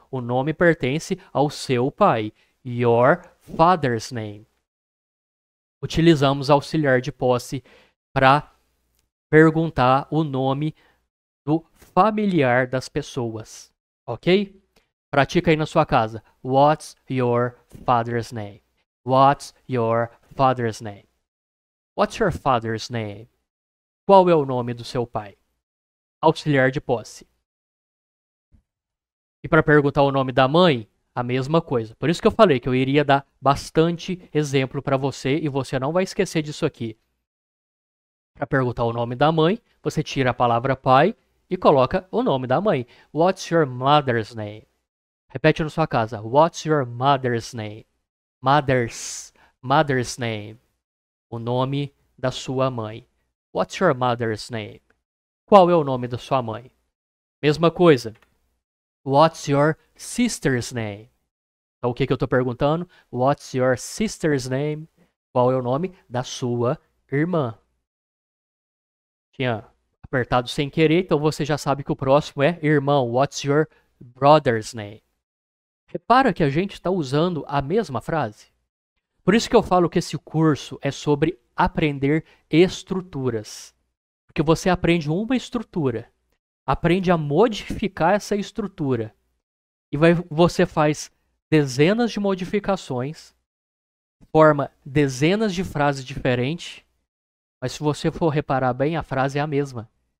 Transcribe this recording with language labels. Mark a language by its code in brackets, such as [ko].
[pt] O nome pertence ao seu pai. [en] Your father's name. [pt] Utilizamos auxiliar de posse para perguntar o nome do familiar das pessoas, ok? Pratica aí na sua casa. [en] What's your father's name? What's your father's name? What's your father's name? [pt] Qual é o nome do seu pai? Auxiliar de posse. E para perguntar o nome da mãe, a mesma coisa. Por isso que eu falei que eu iria dar bastante exemplo para você e você não vai esquecer disso aqui. Para perguntar o nome da mãe, você tira a palavra pai e coloca o nome da mãe. [en] What's your mother's name? [pt] Repete na sua casa. [en] What's your mother's name? Mother's name. [pt] O nome da sua mãe. [en] What's your mother's name? [pt] Qual é o nome da sua mãe? Mesma coisa. [en] What's your sister's name? [pt] Então, o que eu estou perguntando? [en] What's your sister's name? [pt] Qual é o nome da sua irmã? Tinha apertado sem querer, então você já sabe que o próximo é irmão. [en] What's your brother's name? [pt] Repara que a gente está usando a mesma frase. Por isso que eu falo que esse curso é sobre aprender estruturas. Porque você aprende uma estrutura, aprende a modificar essa estrutura. E você faz dezenas de modificações, forma dezenas de frases diferentes, mas se você for reparar bem, a frase é a mesma.